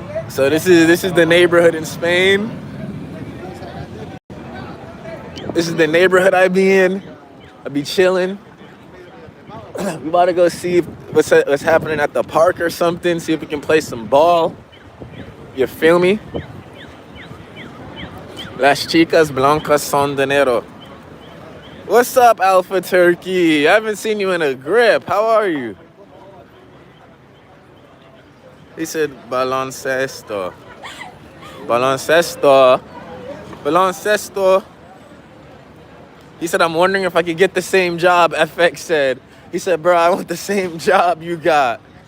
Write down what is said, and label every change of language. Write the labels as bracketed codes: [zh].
[en] So this is the neighborhood in Spain. This is the neighborhood I be in. I be chilling. We about to go see what's happening at the park or something. See if we can play some ball. You feel me? [es] Las chicas blancas son dinero. [en] What's up, Alpha Turkey? I haven't seen you in a grip. How are you? He said baloncesto. Baloncesto. Baloncesto. He said, I'm wondering if I could get the same job, FX said. He said, bro, I want the same job you got.